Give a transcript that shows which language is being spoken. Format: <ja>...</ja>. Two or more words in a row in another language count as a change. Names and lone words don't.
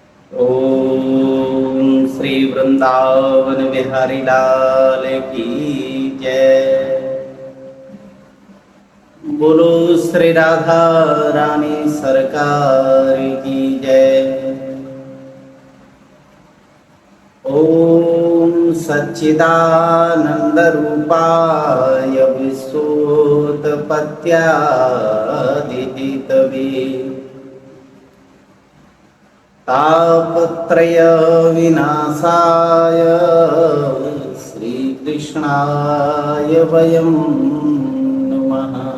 <hi>ओम श्री वृंदावन बिहारी लाल की जय। बोलो श्री राधा रानी सरकार की जय।</hi> <sa>ओम सच्चिदानंद रूपाय विश्वोत्पत्त्यादिहेतवे तापत्रय विनाशाय श्रीकृष्णाय वयं नमः।</sa>